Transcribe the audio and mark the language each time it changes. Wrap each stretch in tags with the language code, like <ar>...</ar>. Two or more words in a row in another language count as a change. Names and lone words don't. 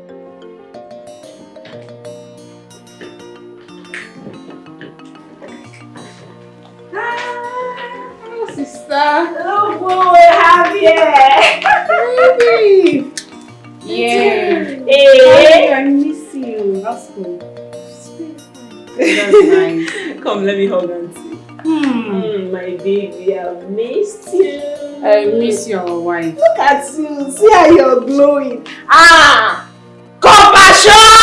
<en>Hello, sister. Hello, boy. Happy. Baby. Yeah. Hey. I miss you. That's cool. That's nice. Come, let me hold on to you. My baby, I missed you. I miss your wife. Look at you. See how you're glowing. Compassion!</en>